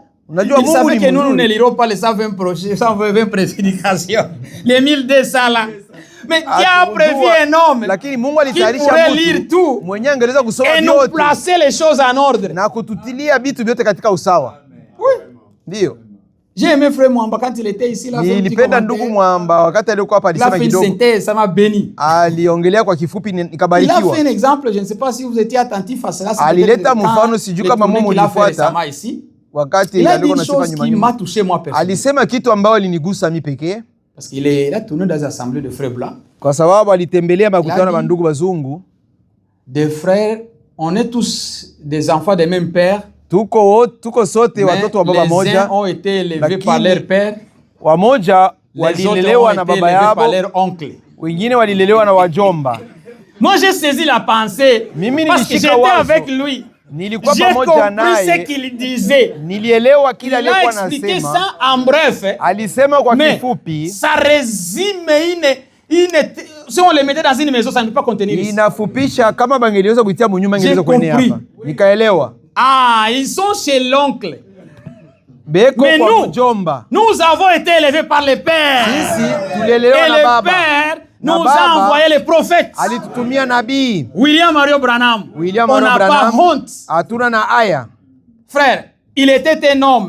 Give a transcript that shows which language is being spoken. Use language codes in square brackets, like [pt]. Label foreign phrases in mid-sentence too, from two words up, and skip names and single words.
[fr] Il savait que nous ne lirons pas les 120 prédications, les 1200 là. Mais Dieu a prévu un homme qui pourrait lire tout et nous placer les choses en ordre. Oui. J'ai aimé frère Mwamba quand il était ici là. [sw] Nilipenda ndugu Mwamba wakati alikuwa hapa alisema kidogo. [fr] Ça m'a béni. [sw] Aliongelea kwa kifupi nikabarikiwa. [fr] Il a fait un exemple, je ne sais pas si vous étiez attentif à cela. [sw] Alileta mfano sijui kama mumo ulifuata. Wakati alikuwa anasema nyuma nyuma. Alisema kitu ambao alinigusa mimi pekee. [fr] Parce qu'il est là tourné dans les assemblées de frères blancs. [sw] Kwa sababu alitembelea makutano na ndugu wazungu. [fr] Des frères, on est tous des enfants des mêmes pères. [sw] Tuko sote watoto wa baba moja. [fr] Les uns ont été élevés par leur père. [sw] Wamoja walilelewa na baba yao. [fr] Par leur oncle. [sw] Wengine walilelewa na wajomba. [fr] Moi j'ai saisi la pensée parce que j'étais avec lui. [sw] Nilikuwa pamoja naye. [fr] J'ai compris ce qu'il disait. [sw] Nilielewa kile alikuwa anasema. [fr] Il a expliqué ça en bref. [sw] Alisema kwa kifupi. [fr] Ça résume si on les mettait dans une maison ça ne peut pas contenir. [sw] Inafupisha kama bangeliweza kuitia munyuma ingeweza kuenea hapa. Nikaelewa. Ah, [fr] ils sont chez l'oncle. Mais nous avons été élevés par les pères. Et le père nous a envoyé les prophètes. William Mario Branham. On n'a pas honte. Frère, il était un homme.